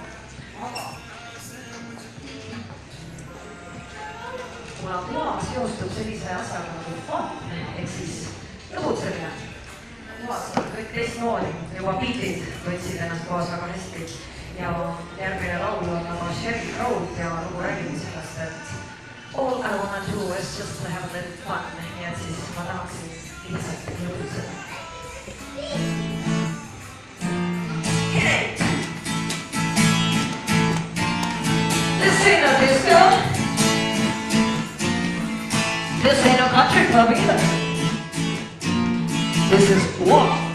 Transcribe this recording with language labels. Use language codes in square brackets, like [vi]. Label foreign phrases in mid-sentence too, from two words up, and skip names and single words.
[et] Aga kuna Goa seostub sellise asjaga nagu fun, ehk siis lõbutsemine. Goas on kõik teistmoodi, juba beatid võtsid ennast Goas väga hästi ja järgmine laul on nagu Sheryl Crow'd ja lugu räägib sellest, et [en] all I wanna do is just to have a little fun, [et] nii et siis ma tahaksin lihtsalt lõbutseda. [en] This ain't no disco. This ain't no country club either. This is war.